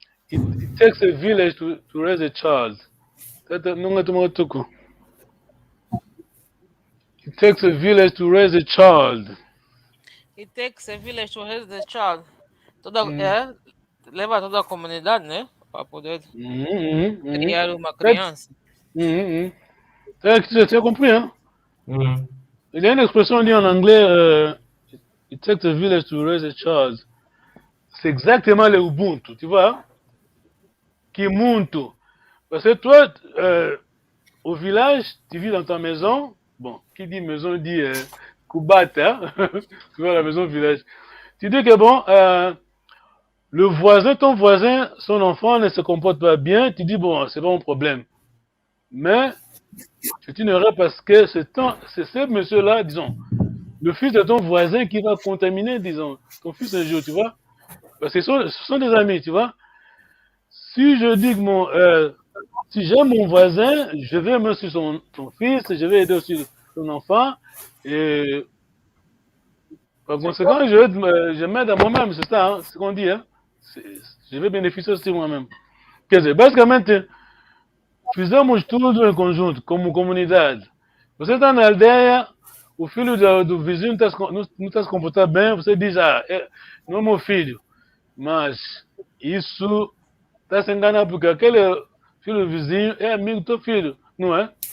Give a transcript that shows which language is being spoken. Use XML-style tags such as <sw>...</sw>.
<en>It takes a village to raise a child.</en> <pt>Não é tomar tuco.</pt> <en>It takes a village to raise a child. It takes a village to raise a child.</en> <pt>Leva toda a comunidade, né? Para poder criar uma criança.</pt> <fr>Tu as compris, hein? Il y a une expression dit en anglais,</fr> <en>it takes a village to raise a child.</en> <fr>C'est exactement le Ubuntu, tu vois. Kimuntu. Parce que toi, au village, tu vis dans ta maison. Bon, qui dit maison dit Kubata. Tu vois la maison au village. Tu dis que bon, le voisin, ton voisin, son enfant ne se comporte pas bien. Tu dis bon, c'est pas mon problème. Mais c'est une erreur parce que c'est ce monsieur-là, disons, le fils de ton voisin qui va contaminer, disons, ton fils un jour, tu vois. Parce que ce sont des amis, tu vois. Si je dis que si j'aime mon voisin, je vais aimer aussi son fils, je vais aider aussi son enfant, et par conséquent, je m'aide à moi-même, c'est ça, hein, c'est ce qu'on dit, hein. Je vais bénéficier aussi moi-même.</fr> <pt>Basicamente, fizemos tudo em conjunto, como comunidade. Você está na aldeia, o filho do vizinho não está se comportando bem, você diz, não é meu filho. Mas isso está se enganando, porque aquele filho do vizinho é amigo do teu filho, não é?</pt>